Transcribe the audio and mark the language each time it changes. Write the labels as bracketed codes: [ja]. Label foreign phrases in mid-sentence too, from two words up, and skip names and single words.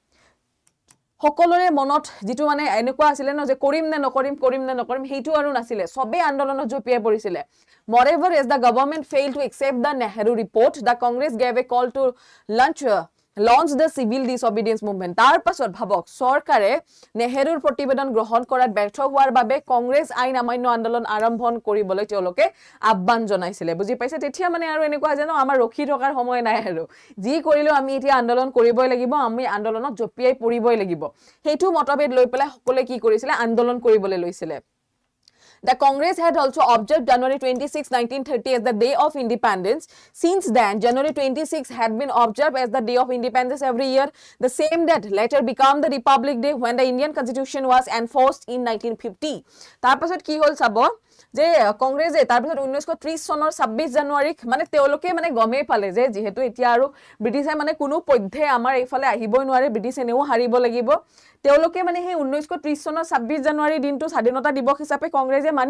[as] সকলোৰে মনত যেটো মানে এনেকুৱা আছিল ন যে কৰিম নে নকৰিম হেইটো আৰু নাছিল সবে আন্দোলনত জপিয়াই পৰিছিল [en] moreover as the government failed to accept the Nehru report the Congress gave a call to [as] launch the civil disobedience movement তাৰ পাছত ভাবক সৰকাৰে নেহেৰুৰ প্ৰতিবেদন গ্ৰহণ কৰাত ব্যৰ্থ হোৱাৰ বাবে কংগ্ৰেছ আইন অমান্য আন্দোলন আৰম্ভ কৰিবলৈ তেওঁলোকে আহ্বান জনাইছিল বুজি পাইছে তেতিয়া মানে আৰু এনেকুৱা যে ন আমাৰ ৰখি থকাৰ সময় নাই আৰু যি কৰিলো আমি এতিয়া আন্দোলন কৰিবই লাগিব আমি আন্দোলনত জপিয়াই পৰিবই লাগিব হেতু মতভেদ লৈ পেলাই সকলে কি কৰিছিল আন্দোলন কৰিবলৈ লৈছিল [en] The Congress had also observed January 26, 1930 as the day of independence. Since then, January 26 had been observed as the day of independence every year. The same date later became the Republic Day when the Indian Constitution was enforced in 1950. [as] তাৰপাছত কি হ'ল চাব যে কংগ্ৰেছে তাৰপিছত 1930 চনৰ 26 জানুৱাৰীক মানে তেওঁলোকে মানে গমেই পালে যে যেহেতু এতিয়া আৰু ব্ৰিটিছে মানে কোনো পধ্যে আমাৰ এইফালে আহিবই নোৱাৰে ব্ৰিটিছে নেও হাৰিব লাগিব তেওঁলোকে মানে সেই 1930 চনৰ 26 জানুৱাৰী দিনটো স্বাধীনতা দিৱস হিচাপে কংগ্ৰেছে মানি